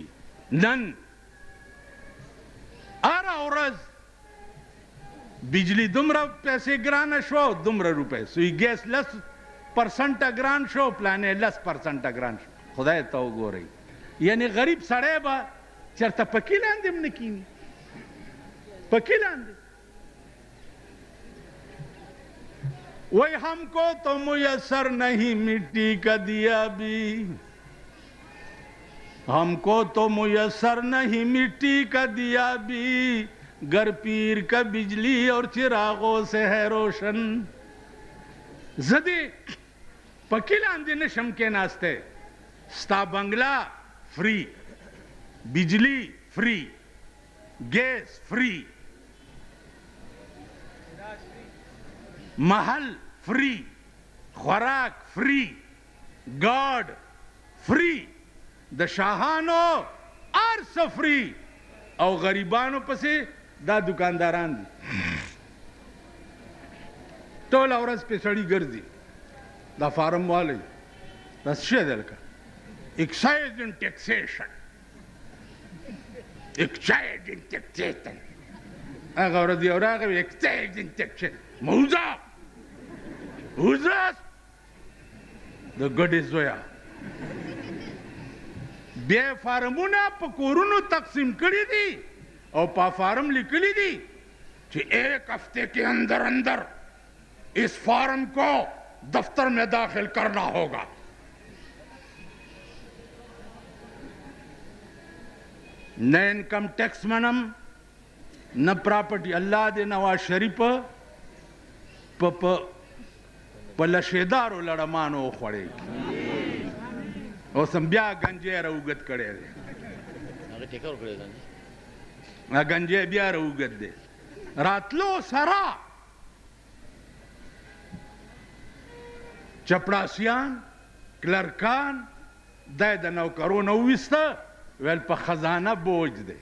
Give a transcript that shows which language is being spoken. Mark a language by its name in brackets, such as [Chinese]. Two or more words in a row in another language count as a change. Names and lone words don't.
[Pashto] نن هره ورځ بجلی دومره پیسې ګرانه شو، دومره روپۍ، سوی ګیس 10% ګران شو، پلانې 10% ګران شو. خدای ته وګورئ. یعنی غریب سړی به چېرته پکې لاندې هم نه کیني، پکې لاندې. [Urdu] وہی ہم کو تو میسر نہیں مٹی کا دیا بھی، ہم کو تو میسر نہیں مٹی کا دیا بھی، گر پیر کا بجلی اور چراغوں سے ہے روشن. [Pashto] زدی پکې لاندې نشم کېناستی. ستا بنگلا فری، بجلی فری، گیس فری، محل فری، خوراک فری، گارڈ فری، د شاهانو ارس فری، او غریبانو پسې دا دکانداران دي. ټوله ورځ پې سړي ګرځي. دا فارم والی دا څه شی دی لکه [English] excise and taxation, excise and taxation. [Pashto] هغه ورځ یو راغی [English] excise and taxation. [Pashto] موزه [English] Who's that? The [Pashto] ګډې زویه. بیا یې فارمونه په کورونو تقسیم کړي دي او په فارم لیکلي دي چې [Urdu] 1 ہفتے کے اندر اندر اس فارم کو دفتر میں داخل کرنا ہوگا. [Pashto] نہ انکم ٹیکس منم نہ پراپرٹی. الله دې نواز شریف په لشیدارو لړمانو وخوړی. اوس هم بیا ګنجی راوګد کړی دی. ګنجی بیا راوګد دی. راتلو سره چپړاسیان، کلرکان دی د نوکرونه وویسته، ویل په خزانه بوج دی.